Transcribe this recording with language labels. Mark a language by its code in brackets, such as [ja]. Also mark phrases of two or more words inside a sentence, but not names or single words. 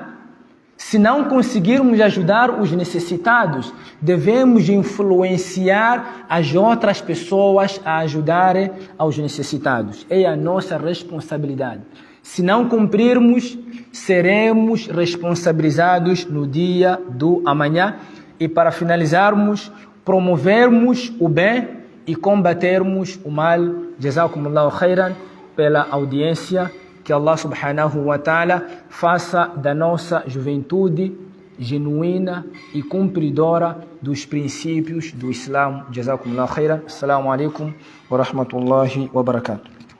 [pt] Se não conseguirmos ajudar os necessitados, devemos influenciar as outras pessoas a ajudarem aos necessitados. É a nossa responsabilidade. Se não cumprirmos, seremos responsabilizados no dia do amanhã. E para finalizarmos, promovermos o bem e combatermos o mal. [ar] جزاكم الله خيرا [pt] pela audiência. Que Allah [ar] سبحانه وتعالى [pt] faça da nossa juventude genuína e cumpridora dos princípios do Islã. [ar] جزاكم الله خيرا. السلام عليكم ورحمة الله وبركاته.